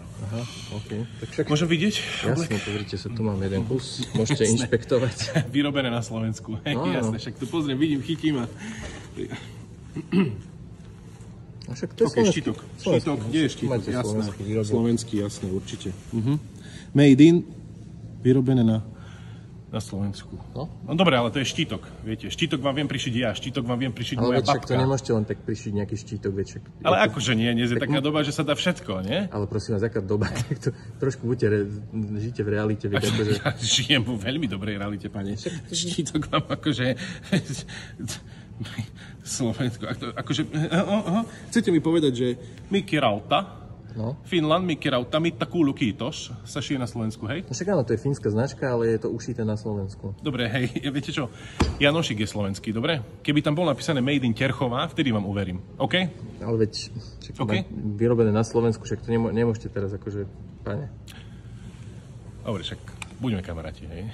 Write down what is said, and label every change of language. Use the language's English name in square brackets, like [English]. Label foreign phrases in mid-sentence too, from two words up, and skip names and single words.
[Slovak] Aha, OK. Tak však... Môžem vidieť? Jasne, pozrite sa, tu mám jeden kus. Môžete inšpektovať. Vyrobené na Slovensku. No, jasne, však tu pozriem, vidím, chytím a... A však to je OK, štítok. Štítok, kde je štítok? Máte Jasné. slovenský výrobok. Slovenský, jasné, určite. [English] Made in, [Slovak] vyrobené na Slovensku. No? No dobre, ale to je štítok, viete. Štítok vám viem prišiť ja, štítok vám viem prišiť Ale moja však to babka. nemôžete len tak prišiť nejaký štítok, vieš. Ale akože nie, dnes je taká doba, že sa dá všetko, nie? Ale prosím vás, aká doba, tak to trošku žite v realite, viete, akože... Ja žijem vo veľmi dobrej realite, pane. Štítok vám akože... Slovensko, akože... Chcete mi povedať, že Mikki Rauta, No. Finland, Mikki Rauta, Mitta Kuulu Kiitos, sa šije na Slovensku, hej? No však áno, to je fínska značka, ale je to ušité na Slovensku. Dobre, hej, viete čo? Janošik je slovenský, dobre? Keby tam bolo napísané [English] Made in [Slovak] Terchová, vtedy vám uverím, OK? Ale veď, však OK? vyrobené na Slovensku, však to nemôžete teraz akože, pane. Dobre, však buďme kamaráti, hej?